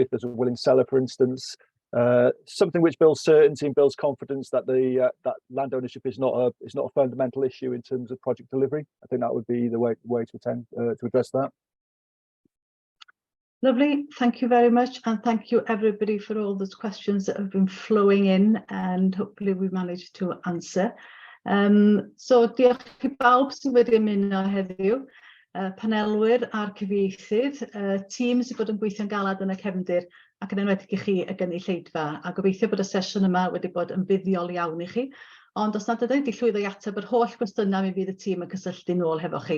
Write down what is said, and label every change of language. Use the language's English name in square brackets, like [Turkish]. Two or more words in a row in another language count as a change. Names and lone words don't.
[English] If there's a willing seller, for instance. Something which builds certainty and builds confidence that that land ownership is not a fundamental issue in terms of project delivery. I think that would be the way to address that. Lovely, thank you very much, and thank you everybody for all those questions that have been flowing in, and hopefully we managed to answer. [Welsh] So diolch I bawb sy'n wedi ymuno heddiw, panelwyr a'r cyfieithydd, tîm sydd bod yn gweithio'n galad yn y cefndir, ac yn enwedig i chi y gynulleidfa, a gobeithio bod y sesiwn yma wedi bod yn fuddiol iawn i chi. Ond os nad ydych chi llwyddo i ateb yr holl gwestiynau, mi fydd y tîm yn cysylltu nôl hefo chi.